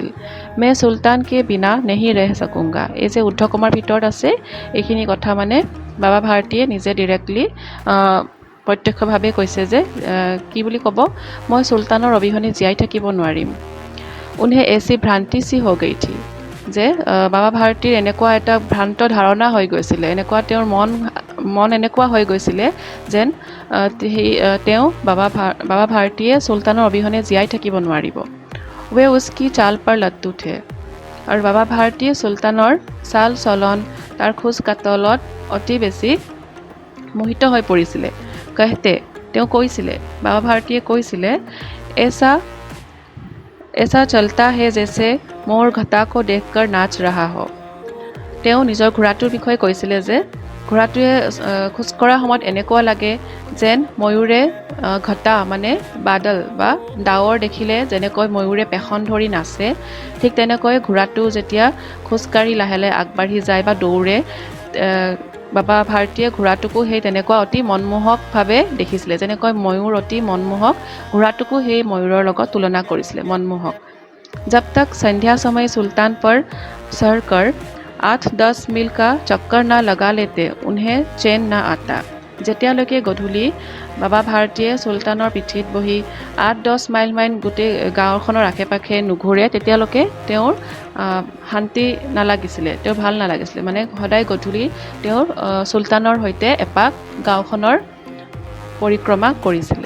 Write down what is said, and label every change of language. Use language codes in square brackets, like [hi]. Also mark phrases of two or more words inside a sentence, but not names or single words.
[hi] मैं सुल्तान के बिना नहीं रह सकूंगा। [as] এই যে উদ্ধকমাৰ ভিতৰত আছে, এইখিনি কথা মানে বাবা ভাৰতীয়ে নিজে ডিৰেক্টলি প্ৰত্যক্ষভাৱে কৈছে যে কি বুলি ক'ব, মই চুলতানৰ অবিহনে জীয়াই থাকিব নোৱাৰিম। [hi] उन्हें ऐसी भ्रांति सी हो गई थी, [as] যে বাবা ভাৰতীৰ এনেকুৱা এটা ভ্ৰান্ত ধাৰণা হৈ গৈছিলে, এনেকুৱা তেওঁৰ মন এনেকুৱা হৈ গৈছিলে যেন তেওঁ বাবা ভাৰতীয়ে চুলতানৰ অবিহনে জীয়াই থাকিব নোৱাৰিব। [hi] वे उसकी चाल पर लत्तू थे। [as] আৰু বাবা ভাৰতীয়ে চুলতানৰ চাল চলন, তাৰ খোজ কাটলত অতি বেছি মোহিত হৈ পৰিছিলে। कहते তেওঁ কৈছিলে, বাবা ভাৰতীয়ে কৈছিলে, [hi] ऐसा ऐसा चलता है जैसे मोर घटा को देखकर नाच रहा हो। [as] তেওঁ নিজৰ ঘোঁৰাটোৰ বিষয়ে কৈছিলে যে ঘোঁৰাটোৱে খোজকঢ়া সময়ত এনেকুৱা লাগে যেন ময়ূৰে ঘটা মানে বাদল বা ডাৱৰ দেখিলে যেনেকৈ ময়ূৰে পেখন ধৰি নাচে, ঠিক তেনেকৈ ঘোঁৰাটো যেতিয়া খোজকাঢ়ি লাহে লাহে আগবাঢ়ি যায় বা দৌৰে, বাবা ভাৰতীয়ে ঘোঁৰাটোকো সেই তেনেকুৱা অতি মনমোহকভাৱে দেখিছিলে। যেনেকৈ ময়ূৰ অতি মনমোহক, ঘোঁৰাটোকো সেই ময়ূৰৰ লগত তুলনা কৰিছিলে, মনমোহক। [hi] जब तक संध्या समय सुल्तान पर चढ़कर 8-10 मील का चक्कर ना लगा लेते उन्हें चैन ना आता। [as] যেতিয়ালৈকে গধূলি বাবা ভাৰতীয়ে চুলতানৰ পিঠিত বহি 8-10 মাইল গোটেই গাঁওখনৰ আশে পাশে নুঘূৰে, তেতিয়ালৈকে তেওঁৰ শান্তি নালাগিছিলে, তেওঁৰ ভাল নালাগিছিলে। মানে সদায় গধূলি তেওঁৰ চুলতানৰ সৈতে এপাক গাঁওখনৰ পৰিক্ৰমা কৰিছিলে।